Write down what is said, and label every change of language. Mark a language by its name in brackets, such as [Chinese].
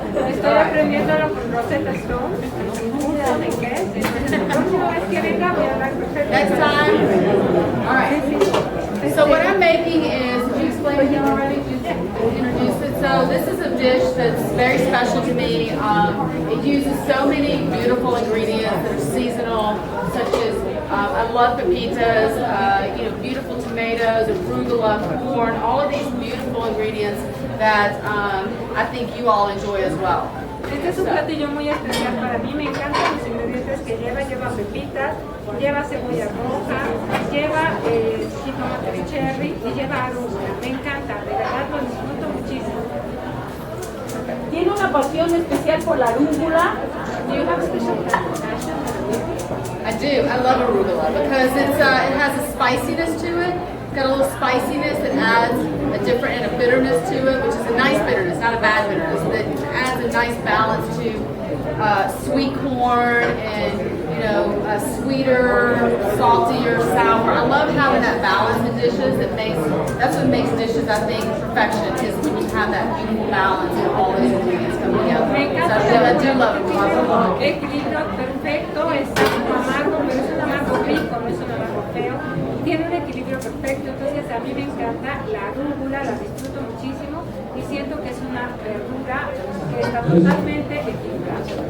[Spanish] Estoy aprendiéndolo con Rosetta Stone. ¿En inglés? La próxima vez que venga voy a hablar perfecto. [English] Next time? Alright. So what I'm making is, did you explain it already? Did you introduce it? So this is a dish that's very special to me. It uses so many beautiful ingredients that are seasonal, such as, I love pepitas, beautiful tomatoes, arugula, corn, all of these beautiful ingredients that I think you all enjoy as well. [Spanish] Este es un platillo muy especial para mí, me encantan los ingredientes que lleva pepitas, lleva cebolla roja, lleva jitomate cherry y lleva arugula. Me encanta, de verdad lo disfruto muchísimo. ¿Tiene una pasión especial por la arúgula? [English] Do you have a special passion? I do. I love arugula because it has a spiciness to it. It's got a little spiciness that adds a different and a bitterness to it, which is a nice bitterness, not a bad bitterness. That adds a nice balance to sweet corn and sweeter, saltier, sour. I love having that balance in dishes. That's what makes dishes, I think, perfection is when you have that beautiful balance of all those ingredients coming together. So I do love it. [Spanish] Equilibrio perfecto, es algo amargo, pero es un amargo rico, no es un amargo feo. Tiene un equilibrio perfecto, entonces a mí me encanta la arúgula, la disfruto muchísimo y siento que es una verdura que está totalmente equilibrada.